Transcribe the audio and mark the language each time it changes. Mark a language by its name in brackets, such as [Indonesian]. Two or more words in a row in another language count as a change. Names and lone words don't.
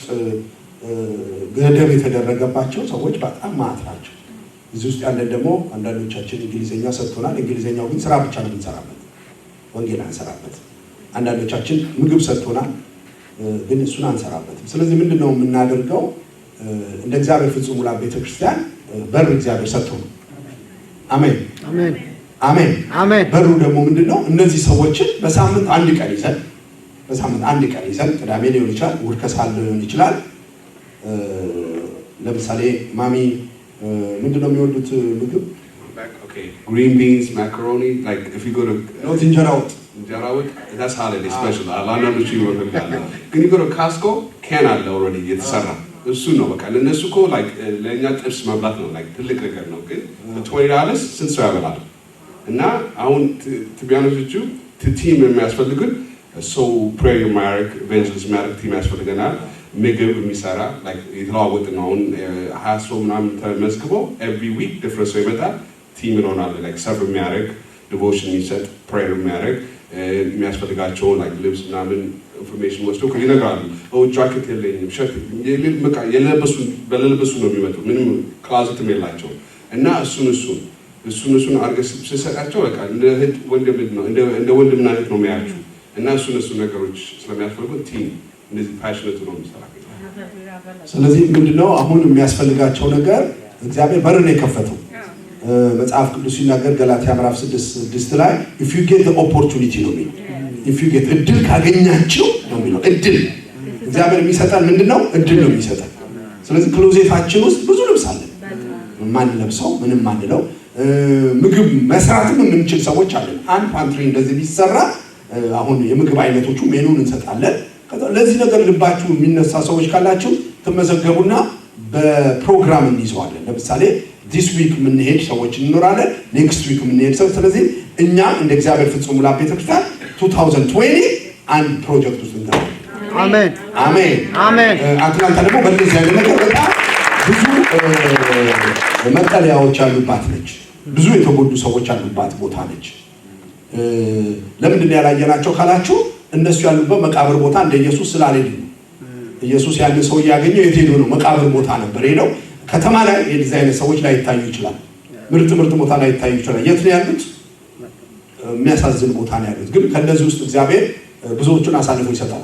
[Amharic] ገደብ የተደረገባቸው ሰዎች በጣም ማት ናቸው እዚህ ውስጥ ያለን ደግሞ አንዳንዶቻችን እንግሊዘኛ ሰጥቶናል እንግሊዘኛው ግን ስራ ብቻ ነው እንሰራበት ወንጌል አንሰራበት አንዳንዶቻችን ምግብ ሰጥቶናል ግን እሱን አንሰራበት ስለዚህ ምንድነው የምናደርገው እንደ እግዚአብሔር ፍጹም ሙላት ቤተክርስቲያን በር እግዚአብሔር ሰጥቶናል አሜን አሜን አሜን አሜን በሩ ደግሞ ምንድነው እነዚህ ሰዎችን በሳምንት አንድ ቀን ይዘን ቅዳሜ ሊሆን ይችላል እሑድ ከሰዓት ሊሆን ይችላል ለምሳሌ ማሚ ምንድነው የሚወዱት ምግብ [English] okay green beans macaroni like if you go to [Amharic] not እንጀራ ወጥ [English] that's holiday special [Amharic] አላናዶቹ ይወርዳል ግን [English] you go to Costco can [Amharic] አለ already የተሰራ እሱ ነው በቃ ለነሱ እኮ like ለኛ ጥብስ መብላት ነው like ትልቅ ነገር ነው ግን $20 ስንት ሰው ያበላል እና አሁን [English] to be honest with you [Amharic] ቲም የሚያስፈልግን [English] so prayer [Amharic] ማድረግ evangelist ማድረግ ቲም ያስፈልገናል ምግብ የሚሰራ like የተለዋወጥ ነው አሁን 20 ሰው ምናምን ተመዝግበው [English] every week different [Amharic] ሰው ይመጣል ቲም ይሆናል [English] like serve [Amharic] የሚያደርግ devotion የሚሰጥ prayer የሚያደርግ የሚያስፈልጋቸው like ልብስ ምናምን ኢንፎርሜሽን ወስዶ ይነግራሉ ጃኬት የለኝም ሸርት በለበሱ ነው የሚመጡ ምንም ክላዝትም የላቸው እና እሱን አድርገህ ስትሰጣቸው በቃ እንደ እህት ወንድም ነው እንደ ወንድምና እህት ነው የሚያያችሁ እና እሱ ነገሮች ስለሚያስፈልጉ ቲም እንደዚህ ፓሽኔት ነው የሚሰራው ስለዚህ ምንድነው አሁን የሚያስፈልጋቸው ነገር እግዚአብሔር በር ነው የከፈተው መጽሐፍ ቅዱስ ሲናገር ገላትያ ምዕራፍ 6 ላይ [English] if you get the opportunity [Amharic] ነው የሚለው [English] if you get [Amharic] እድል ካገኛችሁ ነው የሚለው እድል እግዚአብሔር የሚሰጠን ምንድነው እድል ነው የሚሰጠን ስለዚህ ክሎዜታችን ውስጥ ብዙ ልብስ አለ ማን ለብሰው ምንም ማንለው ምግብ መስራትም የምንችል ሰዎች አለን አንድ ፓንትሪ እንደዚህ ቢሰራ አሁን የምግብ አይነቶቹ ሜኑን እንሰጣለን ለዚህ ነገር ልባችሁ የሚነሳ ሰዎች ካላችሁ ተመዘገቡና በፕሮግራም እንይዘዋለን ለምሳሌ [English] this week [Amharic] ምን ሄድ ሰዎች እንኖራለን [English] next week [Amharic] ምን ሄድ ሰው ስለዚህ እኛ እንደ እግዚአብሔር ፍጹም ሙላት ቤተክርስቲያን 2020 አንድ ፕሮጀክት ውስጥ እንገባለን አሜን አሜን አሜን አትላንታ ደግሞ በዚህ አይነት ነገር በጣም ብዙ መጠለያዎች ያሉባት ነች ብዙ የተጎዱ ሰዎች ያሉባት ቦታ ነች ለምንድን ያላየናቸው ካላችሁ እነሱ ያሉበት መቃብር ቦታ እንደ ኢየሱስ ስላልሄዱ ኢየሱስ ያንን ሰው ያገኘው የት ሄዶ ነው መቃብር ቦታ ነበር ሄደው ከተማ ላይ የዲዛይን ሰዎች ላይ ይታዩ ይችላል ምርጥ ቦታ ላይ ይታዩ ይችላል የት ነው ያሉት የሚያሳዝን ቦታ ነው ያሉት ግን ከነዚህ ውስጥ እግዚአብሔር ብዙዎቹን አሳልፎ ይሰጣል